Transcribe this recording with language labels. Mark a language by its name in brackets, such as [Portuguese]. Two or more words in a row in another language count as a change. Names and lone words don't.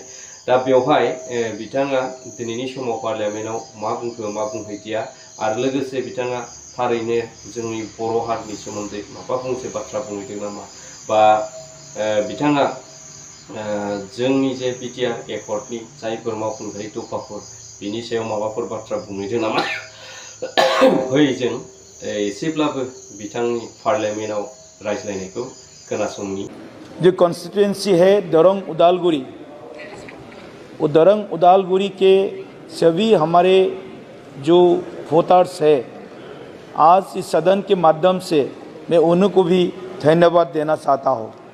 [Bodo] दा बेवहाय बिथाङा दिनैनि समाव पार्लियामेन्टआव मा बुंखो मा बुंहैदिया आरो लोगोसे बिथाङा थारैनो जोंनि बर' हारिनि सोमोन्दै माबा फंसे बाथ्रा बुंहैदों नामा बा बिथाङा जोंनि जे बिटिआर एकर्डनि जायफोर मावफुंजायै दफाफोर बिनि सायाव माबाफोर बाथ्रा बुंहैदों नामा फै जों एसेब्लाबो बिथांनि पार्लियामेन्टआव रायज्लायनायखौ खोनासंनि। [Hindi] जो कॉन्स्टिट्यूएंसी है दरंग उदालगुरी, वो दरंग उदालगुरी के सभी हमारे जो वोटर्स है आज इस सदन के माध्यम से मैं उनको भी धन्यवाद देना चाहता हूँ।